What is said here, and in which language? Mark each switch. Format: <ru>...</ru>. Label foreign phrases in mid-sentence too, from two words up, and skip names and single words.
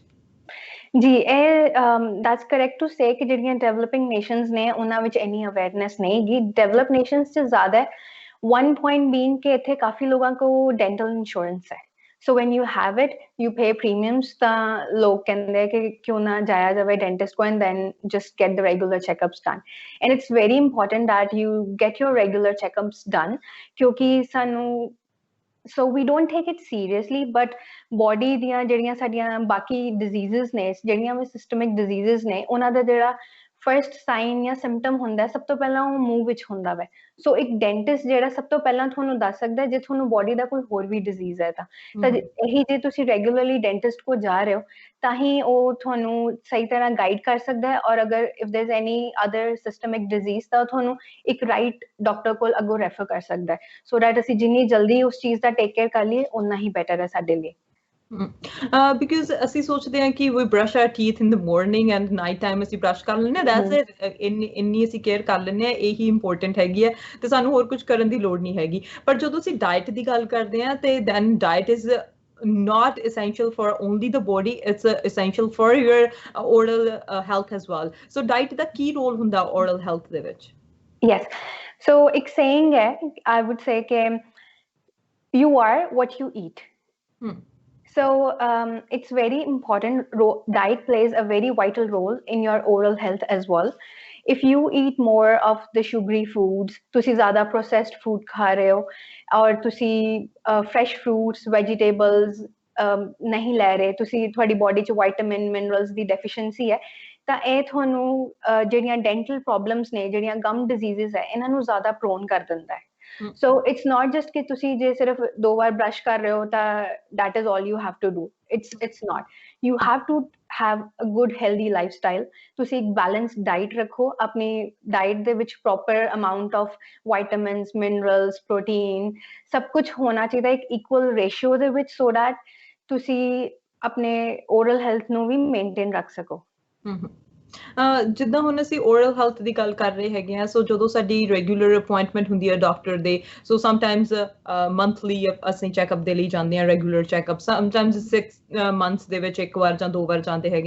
<pa>ਜੀ ਇਹ</pa> <en>that's correct to say</en> <pa>ਕਿ ਜਿਹੜੀਆਂ</pa> <en>developing nations</en> <pa>ਨੇ ਉਹਨਾਂ ਵਿੱਚ ਇੰਨੀ ਅਵੇਅਰਨੈਸ ਨਹੀਂ ਗੀ</pa> <en>develop nations</en> <pa>'ਚ ਜ਼ਿਆਦਾ ਹੈ</pa> <en>one point being</en> <pa>ਕਿ ਇੱਥੇ ਕਾਫੀ ਲੋਕਾਂ ਕੋਲ</pa> <en>dental insurance</en> <pa>ਹੈ</pa> <en>so when you have it you pay premiums</en> <pa>ਤਾਂ ਲੋਕ ਕਹਿੰਦੇ ਕਿ ਕਿਉਂ ਨਾ ਜਾਇਆ ਜਾਵੇ</pa> <en>dentist ਕੋ and then just get the regular checkups done and it's very important that you get your regular checkups done</en> <pa>ਕਿਉਂਕਿ ਸਾਨੂੰ</pa> <en>so we don't take it seriously but body</en> <pa>ਦੀਆਂ ਜਿਹੜੀਆਂ ਸਾਡੀਆਂ ਬਾਕੀ diseases ਨੇ ਜਿਹੜੀਆਂ ਵੀ</pa> <en>systemic diseases</en> <pa>ਨੇ ਉਹਨਾਂ ਦਾ ਜਿਹੜਾ</pa> <en>first sign</en> <pa>ਜਾਂ ਸਿੰਪਟਮ ਹੁੰਦਾ ਸਭ ਤੋਂ ਪਹਿਲਾਂ ਉਹ ਮੂੰਹ ਵਿੱਚ ਹੁੰਦਾ ਵੈ ਸੋ ਇੱਕ ਡੈਂਟਿਸਟ ਜਿਹੜਾ ਸਭ ਤੋਂ ਪਹਿਲਾਂ ਤੁਹਾਨੂੰ ਦੱਸ ਸਕਦਾ ਜੇ ਤੁਹਾਨੂੰ ਬੋਡੀ ਦਾ ਕੋਈ ਹੋਰ ਵੀ ਡਿਜ਼ੀਜ਼ ਹੈ ਤਾਂ ਇਹੀ ਜੇ ਤੁਸੀਂ ਰੈਗੂਲਰਲੀ ਡੈਂਟਿਸਟ ਕੋ ਜਾ ਰਹੇ ਹੋ ਤਾਂ ਹੀ ਉਹ ਤੁਹਾਨੂੰ ਸਹੀ ਤਰ੍ਹਾਂ ਗਾਈਡ ਕਰ ਸਕਦਾ ਹੈ</pa> <hi>और अगर</hi> <en>if there is any other systemic disease</en> <pa>ਤਾਂ ਤੁਹਾਨੂੰ ਇੱਕ</pa> <en>right doctor</en> <pa>ਕੋਲ ਅੱਗੋਂ ਰੈਫਰ ਕਰ ਸਕਦਾ ਹੈ</pa> <en>so that</en> <pa>ਅਸੀਂ ਜਿੰਨੀ ਜਲਦੀ ਉਸ ਚੀਜ਼ ਦਾ</pa> <en>take care</en> <pa>ਕਰ ਲਈਏ ਉਨਾ ਹੀ ਬੈਟਰ ਹੈ ਸਾਡੇ ਲਈ because ਅਸੀਂ ਸੋਚਦੇ ਹਾਂ ਕਿ</pa> <en>we brush our teeth in the morning and night time</en> <pa>ਅਸੀਂ brush ਕਰ ਲੈਂਦੇ ਹਾਂ</pa> <en>that's it</en> <pa>ਇੰਨੀ ਅਸੀਂ ਕੇਅਰ ਕਰ ਲੈਂਦੇ ਹਾਂ ਇਹੀ ਇੰਪੋਰਟੈਂਟ ਹੈਗੀ ਹੈ ਤੇ ਸਾਨੂੰ ਹੋਰ ਕੁਝ ਕਰਨ ਦੀ ਲੋੜ ਨਹੀਂ ਹੈਗੀ ਪਰ ਜਦੋਂ ਅਸੀਂ ਡਾਈਟ ਦੀ ਗੱਲ ਕਰਦੇ ਹਾਂ ਤੇ</pa> <en>then diet is not essential for only the body it's essential for your oral health as well so diet</en> <pa>ਦਾ ਕੀ ਰੋਲ ਹੁੰਦਾ</pa> <en>oral health</en> <pa>ਦੇ ਵਿੱਚ</pa> <en>yes so ਇੱਕ saying ਹੈ I would say ਕਿ you are what you eat So it's very important. Diet plays a very vital role in your oral health as well. If you eat more of the sugary foods,</en> <pa>ਤੁਸੀਂ ਜ਼ਿਆਦਾ</pa> <en>processed food</en> <pa>ਖਾ ਰਹੇ ਹੋ, or ਤੁਸੀਂ</pa> <en>fresh fruits, vegetables,</en> <pa>ਨਹੀਂ ਲੈ ਰਹੇ, ਤੁਸੀਂ ਤੁਹਾਡੀ ਬੋਡੀ 'ਚ</pa> <en>vitamin minerals</en> <pa>ਦੀ ਡੈਫੀਸ਼ੀਐਂਸੀ ਹੈ, ਤਾਂ ਇਹ ਤੁਹਾਨੂੰ ਜਿਹੜੀਆਂ</pa> <en>dental problems</en> <pa>ਨੇ, ਜਿਹੜੀਆਂ</pa> <en>gum diseases</en> <pa>ਹੈ, ਇਹਨਾਂ ਨੂੰ ਜ਼ਿਆਦਾ ਪ੍ਰੋਨ ਕਰ ਦਿੰਦਾ ਹੈ।</pa> <en>So it's not just</en> <pa>ਕਿ ਤੁਸੀਂ ਜੇ ਸਿਰਫ 2 ਵਾਰ ਬ੍ਰਸ਼ ਕਰ ਰਹੇ ਹੋ ਤਾਂ</pa> <en>that is all you have to do. It's not. You have to have a good healthy lifestyle.</en> <pa>ਤੁਸੀਂ ਇੱਕ</pa> <en>balanced diet</en> <pa>ਰੱਖੋ, ਆਪਣੀ diet ਦੇ ਵਿੱਚ</pa> <en>proper amount of vitamins, minerals, protein,</en> <pa>ਸਭ ਕੁਝ ਹੋਣਾ ਚਾਹੀਦਾ ਇੱਕ</pa> <en>equal ratio</en> <pa>ਦੇ ਵਿੱਚ, so that ਤੁਸੀਂ ਆਪਣੇ</pa> <en>oral health</en> <pa>ਨੂੰ ਵੀ maintain ਰੱਖ ਸਕੋ। ਜਿੱਦਾਂ ਹੁਣ ਅਸੀਂ</pa> <en>oral health</en> <pa>ਦੀ ਗੱਲ ਕਰ ਰਹੇ ਹੈਗੇ ਆ, ਸੋ ਜਦੋਂ ਸਾਡੀ</pa> <en>regular appointment</en> <pa>ਹੁੰਦੀ ਹੈ ਡਾਕਟਰ ਦੇ, ਸੋ</pa> <en>sometimes monthly</en> <pa>ਅਸੀਂ ਚੈੱਕਅਪ ਦੇ ਲਈ ਜਾਂਦੇ ਆ,</pa> <en>regular checkup, sometimes 6 months</en> <pa>ਦੇ ਵਿੱਚ 1 ਵਾਰ ਜਾਂ 2 ਵਾਰ ਜਾਂਦੇ ਹੈਗੇ ਆ।</pa>